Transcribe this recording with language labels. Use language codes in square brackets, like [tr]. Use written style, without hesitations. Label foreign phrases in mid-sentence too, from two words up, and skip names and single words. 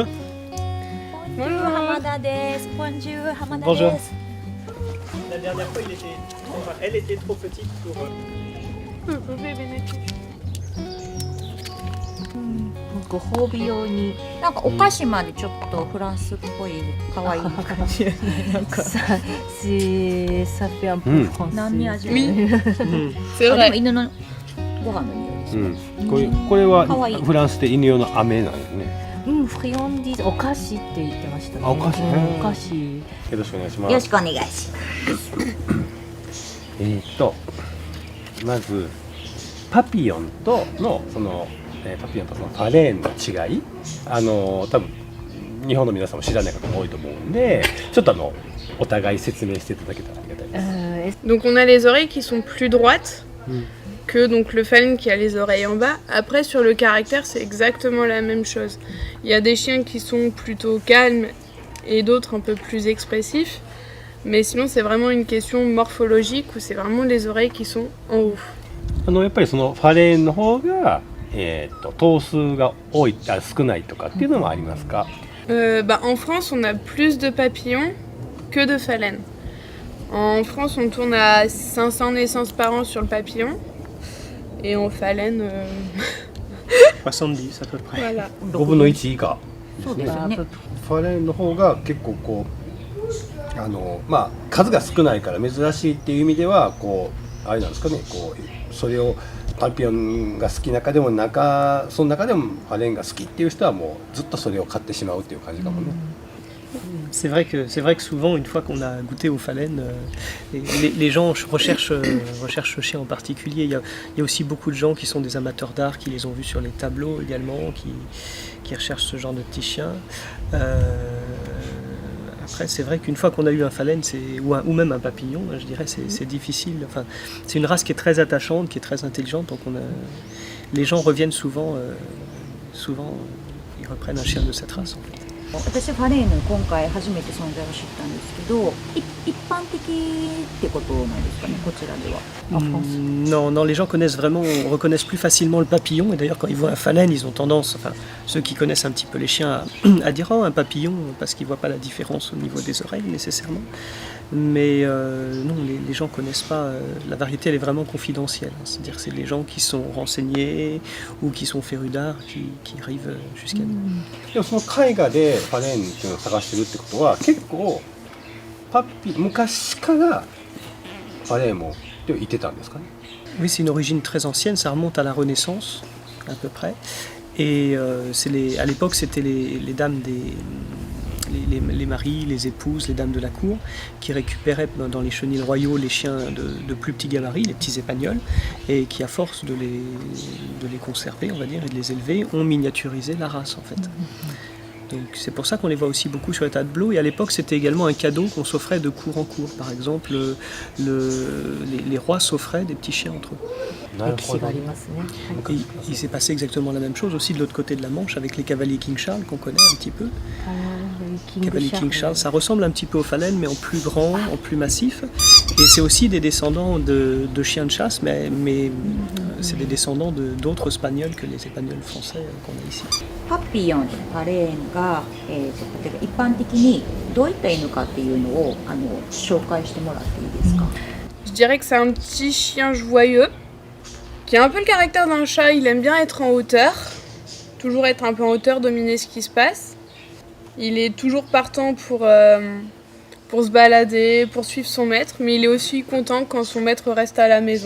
[fr] Bonjour, [ja] 浜田です。Bonjour, 浜田 [fr] Bonjour. [ja] です。 [fr] La dernière fois, elle était trop petite pour. Bébé [ja] ご褒美用になんかお菓子までちょっとフランスっぽい可愛い感じやね。なんか [fr] Ça fait un peu français. [ja] 何味？ [fr] Oui. C'est [ja] あでも [fr] vrai. [ja] 犬のご飯の匂いですね。これはかわいいフランスで犬用の飴なんよね。フリオンディーズお菓子って言ってましたね。あお菓子お菓子。よろしくお願いします。よろしくお願いします。まずパピヨンとのそのパピヨンとそのファレーンの違い、多分日本の皆さんも知らない方も多いと思うんで、ちょっとお互い説明していただけたらありがたいです。 [fr] Donc on a les oreilles qui sont plus droites que donc le phalène qui a les oreilles en bas. Après sur le caractère c'est exactement la même chose. Il y a des chiens qui sont plutôt calmes et d'autres un peu plus expressifs. Mais sinon c'est vraiment une question morphologique où c'est vraiment les oreilles qui sont en haut. [ja] やっぱりそのファレーンの方が、頭数が多い少ないとかっていうのもありますか？ [fr] En France on a plus de papillons que de phalènes. En France on tourne à 500 naissances par an sur le papillon. Et en phalène, 70 à peu près. voilà. [ja] 5 分の1以下そうですよね。ファレーンの方が結構こう数が少ないから珍しいっていう意味ではこうあれなんですかね、こうそれをパピヨンが好きな中でもその中でもファレーンが好きっていう人はもうずっとそれを買ってしまうっていう感じかもね。 [fr] C'est vrai que souvent, une fois qu'on a goûté aux phalènes, les gens recherchent ce chien en particulier. Il y a aussi beaucoup de gens qui sont des amateurs d'art, qui les ont vus sur les tableaux également, qui recherchent ce genre de petits chiens. Après, c'est vrai qu'une fois qu'on a eu un phalène, ou même un papillon, je dirais, c'est difficile. Enfin, c'est une race qui est très attachante, qui est très intelligente. Donc les gens reviennent souvent, ils reprennent un chien de cette race en fait. [ja] 私ファレーヌ今回初めて存在を知ったんですけど、一般的ってことなんですかね、こちらでは。 [fr] Non, les gens reconnaissent plus facilement le papillon. Et d'ailleurs, quand ils voient un phalène, ils ont tendance, enfin, ceux qui connaissent un petit peu les chiens, à dire oh, un papillon, parce qu'ils ne voient pas la différence au niveau des oreilles nécessairement. Mais non, les gens ne connaissent pas. La variété, elle est vraiment confidentielle. C'est-à-dire que c'est les gens qui sont renseignés ou qui sont férus d'art qui arrivent jusqu'à nous. [ja] でもその絵画でファレーンっていうのを探してるってことは結構昔からファレーンもいてたんですかね？ [fr] Oui, c'est une origine très ancienne, ça remonte à la Renaissance à peu près. Et à l'époque, c'était les dames les maris, les épouses, les dames de la cour qui récupéraient dans les chenils royaux les chiens de plus petits gabarits, les petits épagnols, et qui à force de les conserver, on va dire, et de les élever, ont miniaturisé la race en fait. Donc c'est pour ça qu'on les voit aussi beaucoup sur les tableaux. Et à l'époque, c'était également un cadeau qu'on s'offrait de cour en cour. Par exemple, les rois s'offraient des petits chiens entre eux. [ja] なるほど。 [fr] Et il s'est passé exactement la même chose aussi de l'autre côté de la Manche avec les cavaliers King Charles qu'on connaît un petit peu. Cavalier King Charles, ça ressemble un petit peu aux phalènes mais en plus grand, en plus massif. Et c'est aussi des descendants de chiens de chasse, mais c'est des descendants d'autres spagnols que les espagnols français qu'on a ici. [ja] パピヨン、ファレーヌが、一般的にどういった犬かっていうのを紹介してもらっていいですか？ [fr] Je dirais que c'est un petit chien joyeux, qui a un peu le caractère d'un chat, il aime bien être en hauteur, toujours être un peu en hauteur, dominer ce qui se passe. Il est toujours partant pour se balader, pour suivre son maître, mais il est aussi content quand son maître reste à la maison.